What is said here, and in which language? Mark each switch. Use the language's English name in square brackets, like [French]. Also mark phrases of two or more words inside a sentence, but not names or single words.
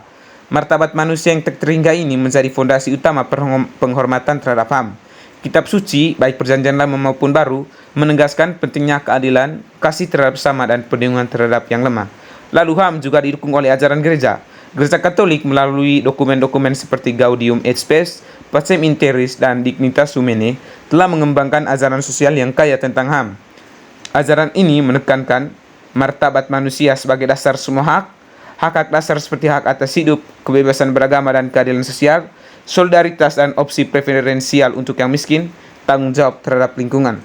[Indonesian] Martabat manusia yang tak terhingga ini menjadi fondasi utama penghormatan terhadap HAM. Kitab suci, baik perjanjian lama maupun baru, menegaskan pentingnya keadilan, kasih terhadap sesama, dan perlindungan terhadap yang lemah. Lalu HAM juga didukung oleh ajaran gereja. Gereja Katolik melalui dokumen-dokumen seperti Gaudium et Spes, Pacem in Terris, dan Dignitas Humanae telah mengembangkan ajaran sosial yang kaya tentang HAM. Ajaran ini menekankan martabat manusia sebagai dasar semua hak dasar seperti hak atas hidup, kebebasan beragama dan keadilan sosial, solidaritas dan opsi preferensial untuk yang miskin, tanggung jawab terhadap lingkungan.